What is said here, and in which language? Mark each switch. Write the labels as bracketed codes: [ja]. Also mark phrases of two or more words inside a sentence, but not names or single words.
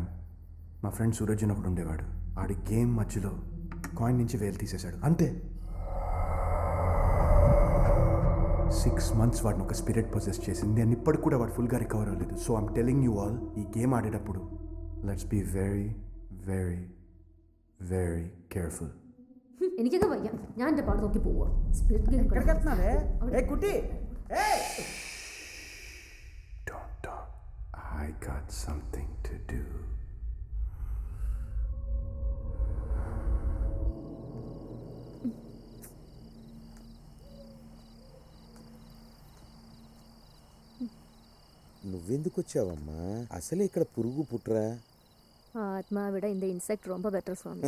[te] మా ఫ్రెండ్ సూరజ్ అని ఒకడు ఉండేవాడు. ఆడి గేమ్ మధ్యలో కాయిన్ నుంచి వేలు తీసేశాడు, అంతే. 6 months వాడిని ఒక [en] spirit possess [te] చేసింది. నేను ఇప్పటికి కూడా వాడు ఫుల్గా రికవర్ అవ్వలేదు. [en] So I'm telling you all, [te] ఈ గేమ్ ఆడేటప్పుడు [en] let's be very very very careful. [ml] എനിക്കൊക്കെ വയ്യ, ഞാൻ എൻ്റെ പാട് നോക്കി പോവുക. [en] spirit game [te] ఎక్కడికి వెళ్తున్నావే? ఏ కుట్టి, [en] Don't talk. I got something to do. [te] నువ్వెందుకు వచ్చావమ్మా? అసలే ఇక్కడ పురుగు పుట్రా. ఆత్మ విడ இந்த ఇన్సెక్ట్ ரொம்ப బెటర్ స్వామి.